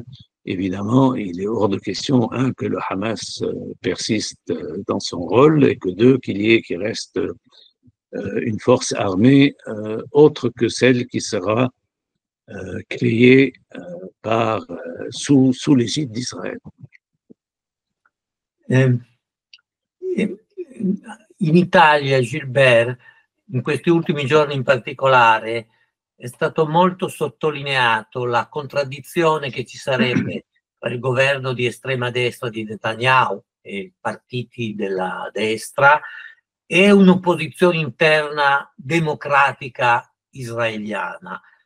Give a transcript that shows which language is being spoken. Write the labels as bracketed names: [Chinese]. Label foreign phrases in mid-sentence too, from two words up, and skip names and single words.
[French] Évidemment, il est hors de question, que le Hamas persiste dans son rôle et que qu'il reste une force armée autre que celle qui sera créée sous l'égide d'Israël. [Italian] In Italia, Gilbert, in questi ultimi giorni in particolare, è stato molto sottolineato la contraddizione che ci sarebbe tra il governo di estrema destra di Netanyahu e i partiti della destra e un'opposizione interna democratica israeliana.